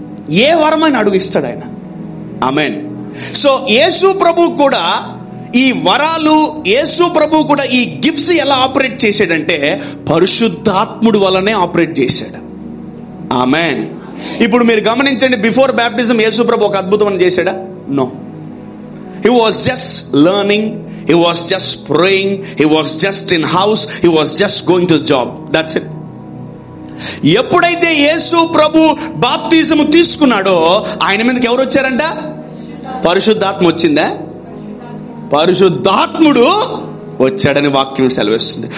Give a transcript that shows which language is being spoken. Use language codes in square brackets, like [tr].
[te] ఏ వరమైన అడుగిస్తాడు ఆయన. ఆమేన్. సో యేసు ప్రభు కూడా ఈ వరాలు, యేసు ప్రభు కూడా ఈ గిఫ్ట్స్ ఎలా ఆపరేట్ చేశాడంటే పరిశుద్ధాత్ముడు వల్లనే ఆపరేట్ చేశాడు. ఆమేన్. ఇప్పుడు మీరు గమనించండి, [en] before baptism [te] యేసు ప్రభు ఒక అద్భుతం చేశాడా? [en] No. He was just learning, he was just praying, he was just in house, he was just going to job, that's it. [te] ఎప్పుడైతే యేసు ప్రభు బాప్తిజం తీసుకున్నాడో ఆయన మీదకి ఎవరు వచ్చారంట? పరిశుద్ధాత్మ వచ్చిందా? పరిశుద్ధాత్ముడు వచ్చాడని వాక్యం సెలవిస్తుంది.